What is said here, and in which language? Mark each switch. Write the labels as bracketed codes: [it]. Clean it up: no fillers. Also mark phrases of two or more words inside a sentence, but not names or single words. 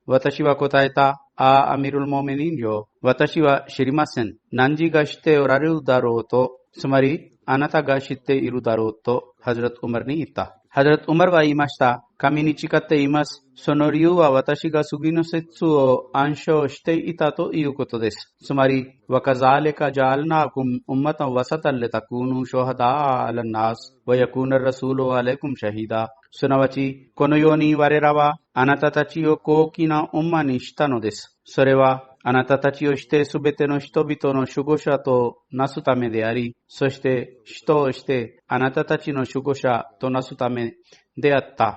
[ja] 私は答えた。アミル・モメニンよ。私は知りません。何時が知っておられるだろうと。つまり、あなたが知っているだろうと、ハズラト・ウマルに言った。ハズラト・ウマルは言いました。神に誓っています。その理由は私が次の説を暗唱していたということです。 [ar] つまり、وَكَذَلِكَ جَعَلْنَاكُمْ أُمَّةً وَسَطًا لِتَكُونُوا شُهَدَاءَ عَلَى النَّاسِ وَيَكُونَ الرَّسُولُ عَلَيْكُمْ شَهِيدًا。 [ja] すなわち、このように我らはあなたたちを高貴なウンマにしたのです。それは、あなたたちをしてすべての人々の守護者となすためであり、そして人をしてあなたたちの守護者となすためであった。